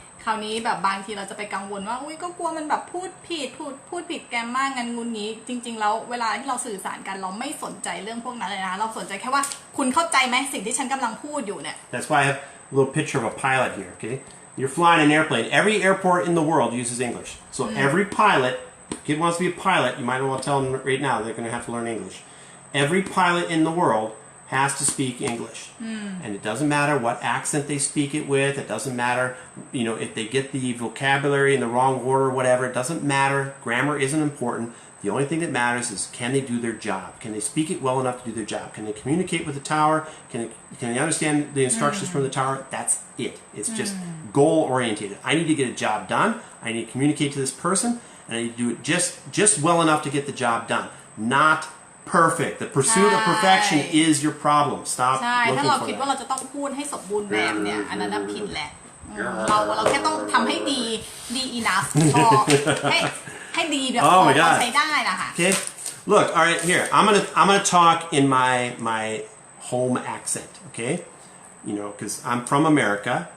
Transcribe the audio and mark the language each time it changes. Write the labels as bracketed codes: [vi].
[th] คราวนี้แบบบางทีเราจะไปกังวลว่าอุ้ยก็กลัวมันแบบพูดผิดแกมมากงั้นงุนงี้จริงๆแล้วเวลาที่เราสื่อสารกันเราไม่สนใจเรื่องพวกนั้นเลยนะเราสนใจแค่ว่าคุณเข้าใจไหมสิ่งที่ฉันกำลังพูดอยู่เนี่ย [en] That's why I have a little picture of a pilot here, okay? You're flying an airplane. Every airport in the world uses English. So every pilot, kid wants to be a pilot, you might want to tell them right now they're going to have to learn English. Every pilot in the world has to speak English. And it doesn't matter what accent they speak it with. It doesn't matter, if they get the vocabulary in the wrong order, whatever. It doesn't matter. Grammar isn't important. The only thing that matters is can they do their job? Can they speak it well enough to do their job? Can they communicate with the tower? Can they understand the instructions from the tower? That's it. It's just goal oriented. I need to get a job done. I need to communicate to this person, and I need to do it just well enough to get the job done. Not perfect. The pursuit of perfection is your problem. Stop [th] ใช่ ถ้า [en] looking [th] เรา [en] for [th] คิดว่า [en] that. [th] เราจะต้องพูดให้สมบูรณ์แบบเนี่ยอันนั้นผิดแหละเราแค่ต้องทำให้ดี enough พอให้ดีแบบพอใช้ได้นะคะ [en] Okay, look. All right, here I'm gonna talk in my home accent. Okay, because I'm from America.